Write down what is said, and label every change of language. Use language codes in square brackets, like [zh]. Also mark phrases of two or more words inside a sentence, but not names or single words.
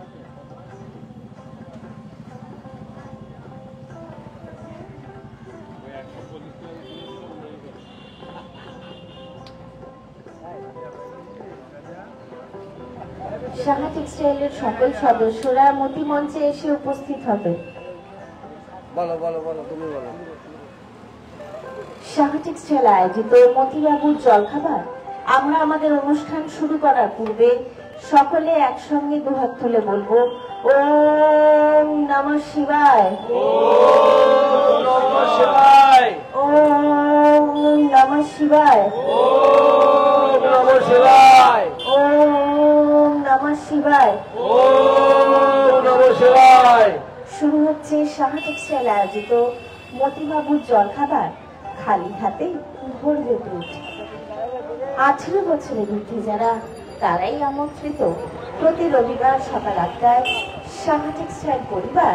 [bn] শাহা টেক্সটাইলের সকল সদস্যরা মতি মঞ্চে এসে উপস্থিত হবে। বলো বলো বলো তুমি বলো। শাহা টেক্সটাইল আয়োজিত মতিবাবুর জলখাবার। আমরা আমাদের অনুষ্ঠান শুরু করার পূর্বে সকলে একসঙ্গে দুহাত তুলে বলবো [sa] ওম নমঃ শিবায়, ওম নমঃ শিবায়, ওম নমঃ শিবায়, ওম নমঃ শিবায়, ওম নমঃ শিবায়, ওম নমঃ শিবায়। [bn] শুরু হচ্ছে শাহা টেক্সটাইল আয়োজিত মতিবাবুর জলখাবার খালি হাতে ভরবে পেট। 18 বছরের ঊর্ধ্বে যারা তারাই আমন্ত্রিত। প্রতি রবিবার সকাল 8টায় শাহা টেক্সটাইল পরিবার।